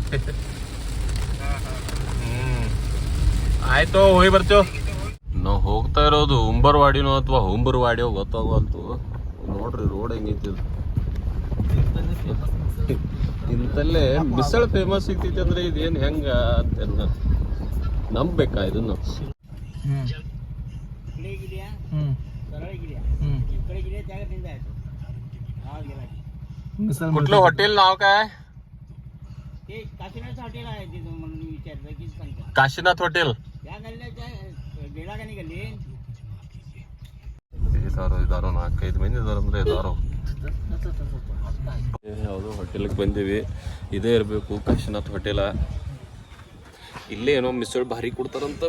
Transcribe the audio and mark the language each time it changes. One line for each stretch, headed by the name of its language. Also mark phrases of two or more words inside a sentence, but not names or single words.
Kannada: ಆಯ್ತು ಹೋಗಿ ಬರ್ತೇವ್. ನಾವು ಹೋಗ್ತಾ ಇರೋದು ಉಂಬರವಾಡಿನೋ ಅಥವಾ ಹುಂಬರವಾಡಿಯೋ ಗೊತ್ತಾಗಲ್ತು. ನೋಡ್ರಿ ರೋಡ್ ಹೆಂಗೈತಿ. ಇಂತಲ್ಲೇ ಮಿಸಲ್ ಫೇಮಸ್ ಸಿಗ್ತೈತಿ ಅಂದ್ರೆ ಇದೇನ್ ಹೆಂಗ ಅಂತ ನಂಬೇಕಾ ಇದನ್ನು?
Marathi: कुठलं हॉटेल नाव काय? काशीनाथ हॉटेल.
Kannada: ಇದಾರೋ 4-5 ಮಂದಿ ಇದಾರಂದ್ರೆ ಇದಾರೋ. ಯಾವುದೋ ಹೋಟೆಲ್ಗೆ ಬಂದೀವಿ. ಇದೇ ಇರಬೇಕು ಕಾಶಿನಾಥ್ ಹೋಟೆಲ. ಇಲ್ಲೇ ಏನೋ ಮಿಸಳು ಭಾರಿ ಕೊಡ್ತಾರಂತ.